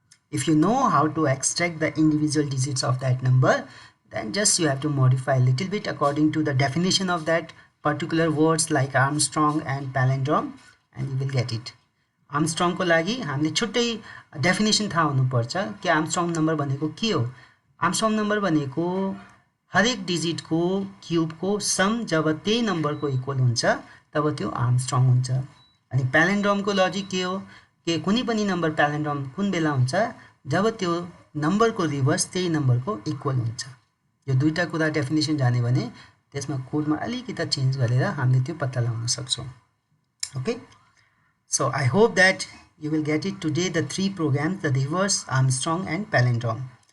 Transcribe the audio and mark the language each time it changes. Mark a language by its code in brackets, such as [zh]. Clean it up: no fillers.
[en] if you know how to extract the individual digits of that number then just you have to modify a little bit according to the definition of that particular words like Armstrong and palindrome and you will get it [ne] Armstrong को लागि हामीले छुट्टै definition थाहा हुनुपर्छ कि Armstrong number भनेको [en] के हो Armstrong number भनेको [ne] हरेक डिजिटको क्युबको सम जब त्यही नम्बरको इक्वल हुन्छ तब त्यो आर्मस्ट्रङ हुन्छ। अनि प्यालेन्ड्रोमको लजिक के हो, के कुनै पनि नम्बर प्यालेन्ड्रोम कुन बेला हुन्छ, जब त्यो नम्बरको रिभर्स त्यही नम्बरको इक्वल हुन्छ। यो दुईटा कुरा डेफिनेसन जाने भने त्यसमा कोडमा अलिकति चेन्ज गरेर हामीले त्यो पत्ता लगाउन सक्छौँ। [en] Okay, so I hope that you will get it today, the three programs, the reverse, Armstrong and palindrome.